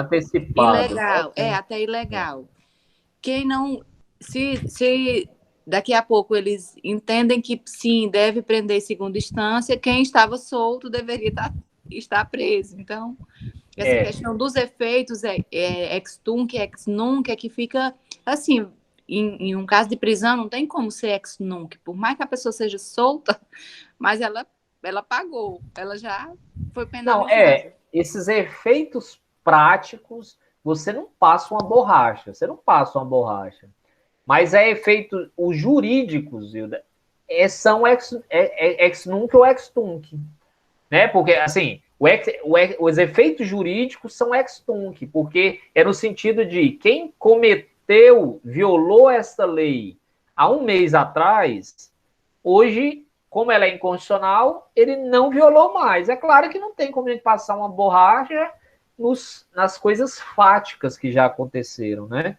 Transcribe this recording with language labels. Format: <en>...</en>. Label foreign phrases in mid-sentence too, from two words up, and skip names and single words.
<pt>antecipada, ilegal. Até ilegal. Quem não... Se daqui a pouco eles entendem que, sim, deve prender em segunda instância, quem estava solto deveria estar preso. Então, essa questão dos efeitos</pt> <la>ex-tunc, ex-nunc,</la> <pt>é que fica assim, em um caso de prisão não tem como ser</pt> <la>ex-nunc,</la> <pt>por mais que a pessoa seja solta, mas ela pagou, ela já foi penalizada. Não, esses efeitos práticos, você não passa uma borracha, mas efeitos, os jurídicos, Hilda, são</pt> <la>ex-nunc</la> <pt>ou</pt> <la>ex-tunc.</la> <pt>Né? Porque, assim, os efeitos jurídicos são</pt> <la>ex-tunc,</la> <pt>porque é no sentido de quem violou essa lei há um mês atrás, hoje, como ela é inconstitucional, ele não violou mais. É claro que não tem como a gente passar uma borracha nas coisas fáticas que já aconteceram, né?</pt>